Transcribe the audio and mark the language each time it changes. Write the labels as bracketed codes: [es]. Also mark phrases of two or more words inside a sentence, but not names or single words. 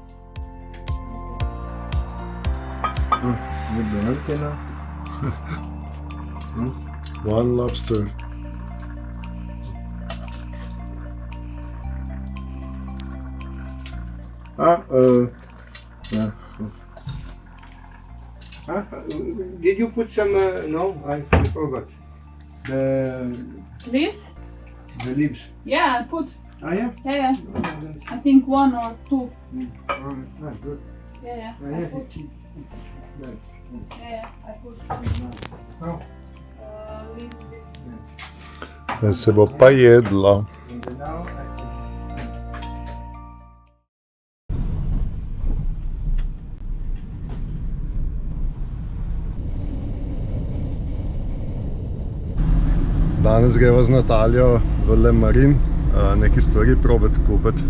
[sl] antena. [en] One lobster. Did you put some? No, I forgot. The Leaves? leaves. Yeah, I put. Yeah. Yeah, I think 1 or 2. Good. Yeah, I Yeah. put. Yeah, I put. Oh. Leaves. [sl] Se bo pa jedlo. [en] And now [sl] Danes greva z Nataljo v Le Marin, neki stvari probati kupiti.